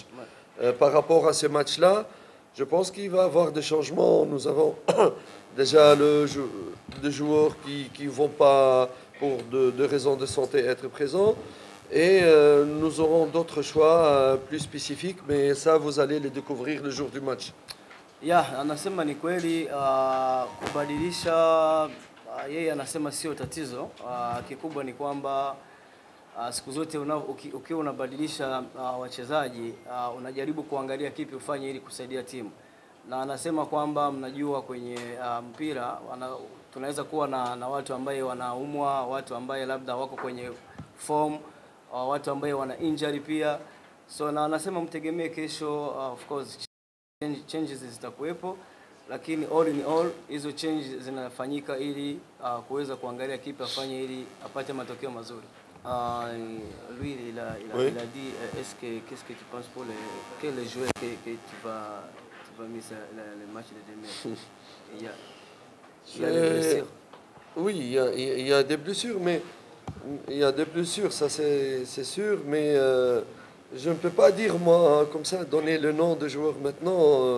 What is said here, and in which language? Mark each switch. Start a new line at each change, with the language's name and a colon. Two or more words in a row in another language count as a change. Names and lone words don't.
French: Par rapport à ce match-là, je pense qu'il va y avoir des changements. Nous avons déjà des joueurs qui ne vont pas, pour de raisons de santé, être présents. Et nous aurons d'autres choix plus spécifiques, mais ça, vous allez les découvrir le jour du match.
Swahili: Anasema ni kweli kubadilisha, yeye anasema sio tatizo. Kikubwa ni kwamba siku zote ukiwa unabadilisha wachezaji unajaribu kuangalia kipi ufanye ili kusaidia timu. Na anasema kwamba mnajua kwenye mpira tunaweza kuwa na watu ambaye wanaumwa, watu ambaye labda wako kwenye form, watu ambaye wana injury pia. So na anasema mtegemee kesho,
English: of course changes
Swahili: zitakuwepo, lakini
English: all in all
Swahili: hizo changes zinafanyika ili kuweza kuangalia kipi afanye ili apate matokeo mazuri.
French: Lui il a dit qu'est-ce que tu penses pour quel joueur que tu vas mettre le match de demain? Il y a des blessures. Oui, il y a des blessures, mais Il y a des blessures, ça c'est sûr, mais je ne peux pas dire, moi, comme ça, donner le nom de joueur maintenant.